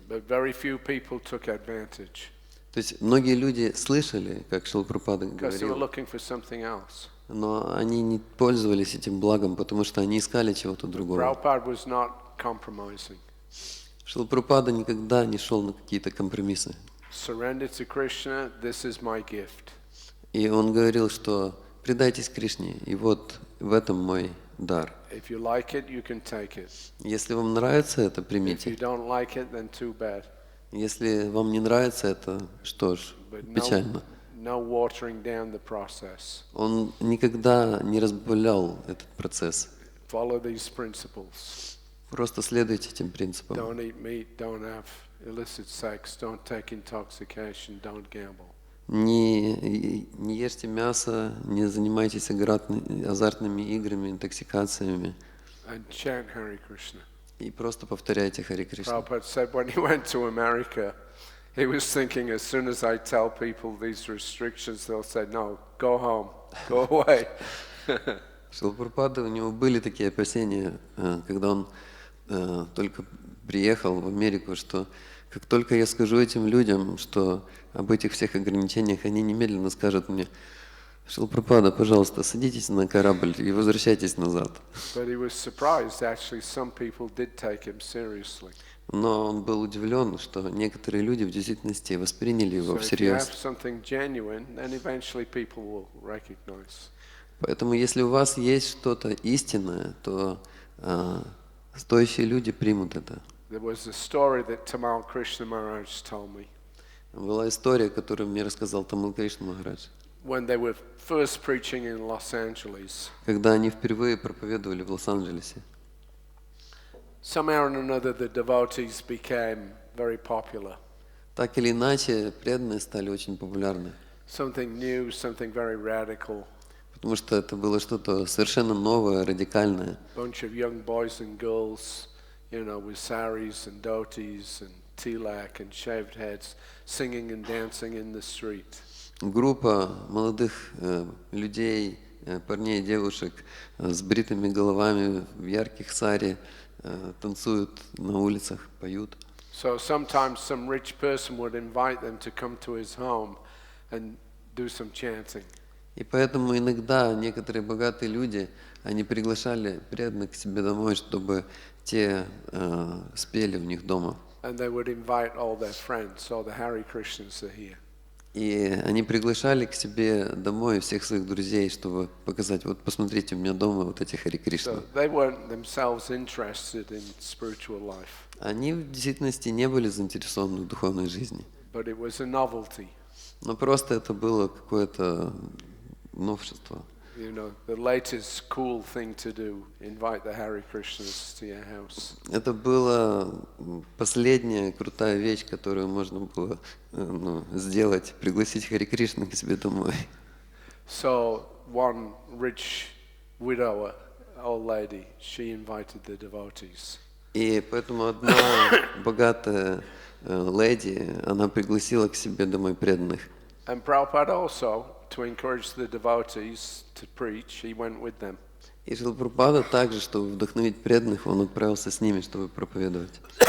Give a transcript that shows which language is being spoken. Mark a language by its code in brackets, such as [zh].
[en] But very few people took advantage. [ru] То есть многие люди слышали, как Шрила Прабхупада [en] Because they were [ru] говорил, [en] looking for something else. [ru] но они не пользовались этим благом, потому что они искали чего-то другого. [en] Prabhupada was not compromising. [ru] Шрила Прабхупада никогда не шел на какие-то компромиссы. [en] Surrender to Krishna, this is my gift. [ru] И он говорил, что предайтесь Кришне, и вот в этом мой дар. [en] If you like it, you can take it. [ru] Если вам нравится это, [en] If you [ru] примите. [en] don't like it, then too bad. [ru] Если вам не нравится это, что ж, [en] But [ru] печально. [en] no watering down the process. [ru] Он никогда не разбавлял этот процесс. [en] Follow these principles. [ru] Просто следуйте этим принципам. [en] Don't eat meat, don't have illicit sex, don't take intoxication, don't gamble. [ru] Не ешьте мясо, не занимайтесь азартными играми, интоксикациями. [en] And chant Hare Krishna. [ru] И просто повторяйте Хари Кришна. [en] Prabhupada said when he went to America, he was thinking as soon as I tell people these restrictions, they'll say, no, go home, go away. [ru] Шрила Прабхупада, у него были такие опасения, когда он только приехал в Америку, что как только я скажу этим людям, что об этих всех ограничениях, они немедленно скажут мне: Шрила Прабхупада, пожалуйста, садитесь на корабль и возвращайтесь назад. [en] But he was surprised, actually, some people did take him seriously. [ru] Но он был удивлен, что некоторые люди в действительности восприняли его [en] So if you have [ru] всерьез. [en] something genuine, then eventually people will recognize. [ru] Поэтому если у вас есть что-то истинное, то стоящие люди примут это. [en] There was a story that Tamal Krishna Maharaj told me. [ru] Была история, которую мне рассказал Тамил Кришна Махарадж. [en] When they were first preaching in Los Angeles, [ru] Когда они впервые проповедовали в Лос-Анджелесе. [en] somehow or another the devotees became very popular. [ru] Так или иначе, преданные стали очень популярны. [en] Something new, something very radical. [ru] Потому что это было что-то совершенно новое, радикальное. [en] Bunch of young boys and girls, you know, with saris and dhotis and tilak and shaved heads, singing and dancing in the street. [ru] Группа молодых людей, парней и девушек с бритыми головами в ярких сари танцуют на улицах, поют. [en] So sometimes some rich person would invite them to come to his home and do some chanting. [ru] И поэтому иногда некоторые богатые люди, они приглашали преданных к себе домой, чтобы те спели у них дома. [en] And they would invite all their friends, so the Hare Krishnas are here. [ru] И они приглашали к себе домой всех своих друзей, чтобы показать: вот посмотрите, у меня дома вот эти Хари Кришна. [en] So they weren't themselves interested in spiritual life. [ru] Они в действительности не были заинтересованы в духовной жизни. [en] But it was a novelty. [ru] Но просто это было какое-то новшество. [en] You know, the latest cool thing to do, invite the Hare Krishnas to your house. [ru] Это была последняя крутая вещь, которую можно было сделать, пригласить Хари Кришну к себе домой. [en] So one rich widower, old lady, she invited the devotees. [ru] И поэтому одна богатая леди, она пригласила к себе домой преданных. [en] And Prabhupada also, to encourage the devotees to preach, he went with them. [ru] И Шрила Прабхупада также, чтобы вдохновить преданных, он отправился с ними, чтобы проповедовать.